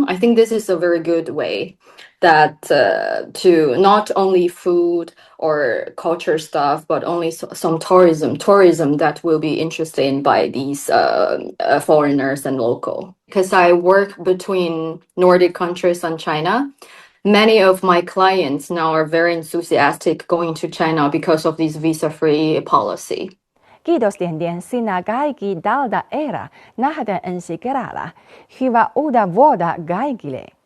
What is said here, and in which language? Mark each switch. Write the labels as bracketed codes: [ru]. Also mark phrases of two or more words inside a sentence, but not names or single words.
[en] I think this is a very good way that to not only food or culture stuff, but only some tourism that will be interested by these foreigners and local. Because I work between Nordic countries and China, many of my clients now are very enthusiastic going to China because of this visa-free policy. [fi] Kiitos Tian sinä kaikki tältä erää. Nähdään ensi kerralla. Hyvää uutta vuotta kaikille.